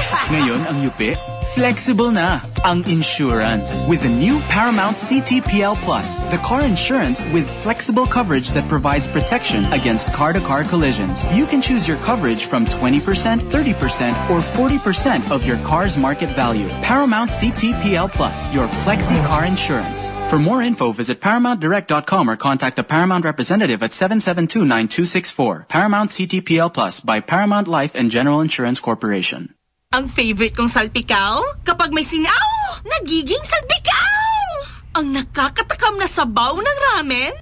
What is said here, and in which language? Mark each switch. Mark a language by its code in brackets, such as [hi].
[tl] Ngayon, ang yuppie, flexible na ang insurance. [en] With the new Paramount CTPL Plus, the car insurance with flexible coverage that provides protection against car-to-car collisions. You can choose your coverage from 20%, 30%, or 40% of your car's market value. Paramount CTPL Plus, your flexi car insurance. For more info, visit ParamountDirect.com or contact a Paramount representative at 772-9264. Paramount CTPL Plus by Paramount Life and General Insurance Corporation. [tl] Ang favorite kong salpikaw? Kapag may singaw, nagiging salpikaw! Ang nakakatakam na sabaw ng ramen?